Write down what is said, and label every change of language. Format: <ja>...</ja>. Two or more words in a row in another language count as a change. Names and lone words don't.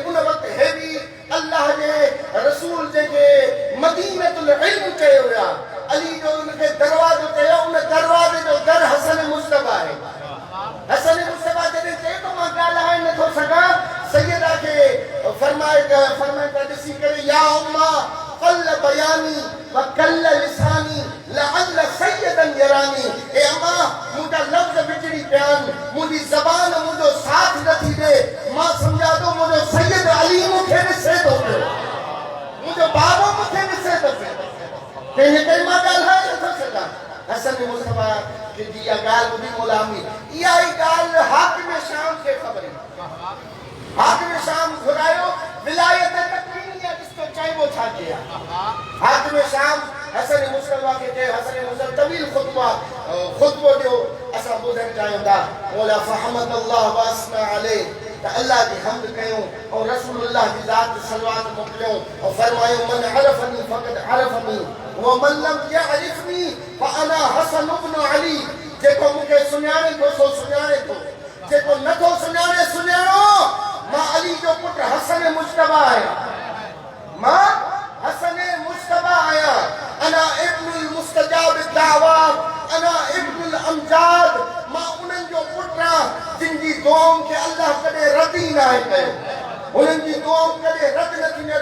<sd>उन वक़्तु हेवी अल्लाह जे रसूल जेके</sd> <ar>مدينة العلم</ar> <sd>चयो विया, अली जो उनखे दरवाज़ो चयो, उन दरवाज़े जो दर हसन मुस्तफ़ा आहे। हसन मुस्तफ़ा जॾहिं चए थो मां ॻाल्हाए नथो सघां, सैयदा खे फरमाए था ॾिसी करे,</sd> <ar>يا أمه كلّ بياني وكلّ لساني لعلّ سيدنا يراني.</ar> <sd>ए अम्मा, मुंहिंजा लफ़्ज़ बिगड़ी पिया आहिनि, मुंहिंजी ज़बान मुंहिंजो साथ नथी ॾे। मां सम्झां थो मुंहिंजो सैयद अली मूंखे ॾिसे थो पियो, मुंहिंजो बाबो मूंखे ॾिसे थो पियो, तंहिं करे मां ॻाल्हाए नथो सघां। हसन मुस्तफ़ा जी इहा ॻाल्हि ॿुधी मौला अमी, इहा ई ॻाल्हि हाकिम शाम खे ख़बर हुई। हाकिम शाम घुरायो, विलायत तकवीनिया जिसको चइबो छा कया। हाकिम शाम हसन मुस्तफ़ा खे चयो, हसन मुस्तफ़ा तवील ख़ुतबो ॾियो, असां ॿुधण चाहियूं था। मौला</sd> <ar>فحمد الله وأثنى عليه,</ar> <sd>त अल्लाह जी हम्द कयूं ऐं रसूलुल्लाह जी ज़ात सलवात मोकिलियूं ऐं फरमायूं,</sd> <ar>من عرفني فقد عرفني ومن لم يعرفني فأنا حسن ابن علي.</ar> <sd>जेको मूंखे सुञाणे थो सो सुञाणे थो, जेको नथो सुञाणे सुञाणो, मां अली जो पुट हसन मुस्तफ़ा आहियां, मां हसन मुस्तफ़ा आहियां।</sd> <ar>أنا ابن المستجاب دعوة، أنا ابن الأمجاد,</ar> <sd>मां उन्हनि जो पुट आहियां जिन जी दुआउनि खे अल्लाह कॾहिं रद ई न आहे कयो, उन्हनि जी दुआऊं कॾहिं रद न थींदियूं।</sd>